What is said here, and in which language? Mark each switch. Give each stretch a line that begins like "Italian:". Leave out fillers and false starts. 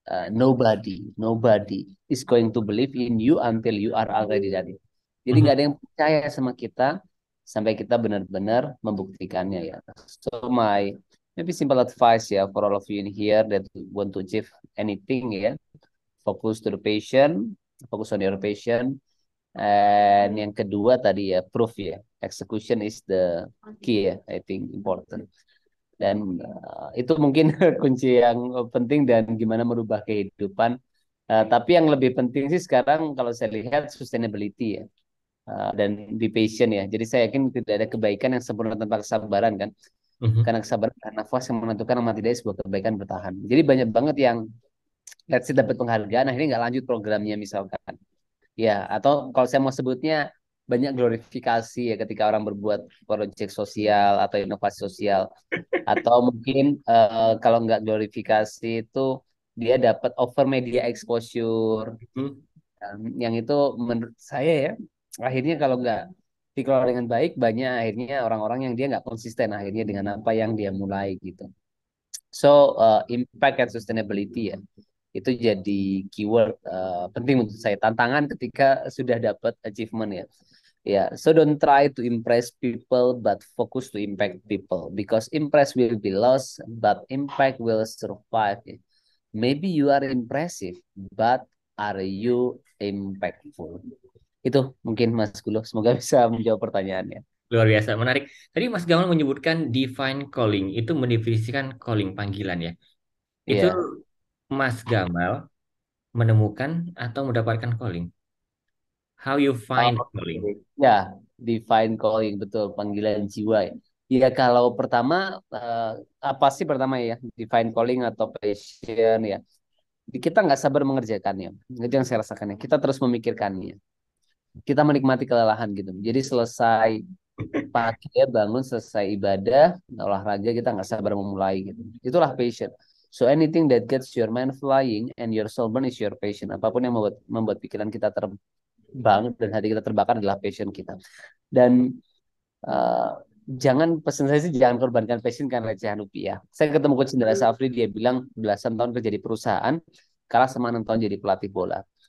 English: Nobody is going to believe in you until you are already done it.
Indonesian: Jadi nggak Mhm, ada yang percaya sama kita sampai kita benar-benar membuktikannya ya.
English: So my maybe simple advice ya for all of you in here that want to achieve anything ya, focus to the patient, focus on your patient, And
Indonesian: yang kedua tadi ya
English: proof ya. Execution is the key ya, I think important.
Indonesian: Dan itu mungkin kunci yang penting dan gimana merubah kehidupan. Tapi yang lebih penting sih sekarang kalau saya lihat sustainability ya. Dan
English: be patient
Indonesian: ya. Jadi saya yakin tidak ada kebaikan yang sempurna tanpa kesabaran kan. Mhm. Karena kesabaran dan nafas yang menentukan amat tidak sebuah kebaikan bertahan. Jadi banyak banget yang
English: let's say
Indonesian: dapat penghargaan akhirnya nggak lanjut programnya misalkan. Ya, atau kalau saya mau sebutnya banyak glorifikasi ya ketika orang berbuat proyek sosial atau inovasi sosial. Atau mungkin kalau nggak glorifikasi itu dia dapat over media exposure. Mhm. Yang itu menurut saya ya, akhirnya kalau nggak dikelola dengan baik, banyak akhirnya orang-orang yang dia nggak konsisten akhirnya dengan apa yang dia mulai gitu.
English: So, impact and sustainability
Indonesian: ya, itu jadi keyword penting menurut saya. Tantangan ketika sudah dapat achievement ya.
English: Ya, so don't try to impress people, but focus to impact people. Because impress will be lost, but impact will survive. Maybe you are impressive, but are you impactful?
Indonesian: Itu mungkin Mas Gulo. Semoga bisa menjawab pertanyaannya. Luar biasa, menarik. Tadi Mas Gamal menyebutkan divine calling, itu mendefinisikan calling panggilan ya. Itu Iya. Mas Gamal menemukan atau mendapatkan calling?
English: How you find Oke. calling?
Indonesian: Ya, divine calling betul panggilan jiwa ya. Ya kalau pertama apa sih pertama ya divine calling atau passion ya. Kita nggak sabar mengerjakannya. Itu yang saya rasakan ya. Kita terus memikirkannya. Kita menikmati kelelahan gitu. Jadi selesai pagi ya bangun, selesai ibadah, olahraga kita nggak sabar memulai gitu. Itulah passion.
English: So anything that gets your mind flying and your soul burn is your passion.
Indonesian: Apapun yang membuat membuat pikiran kita terbang dan hati kita terbakar adalah passion kita. Dan uh, jangan pesan saya sih jangan korbankan passion karena recehan rupiah. Saya ketemu Coach Indra Safri, dia bilang belasan tahun kerja di perusahaan, kalah sama 6 tahun jadi pelatih bola.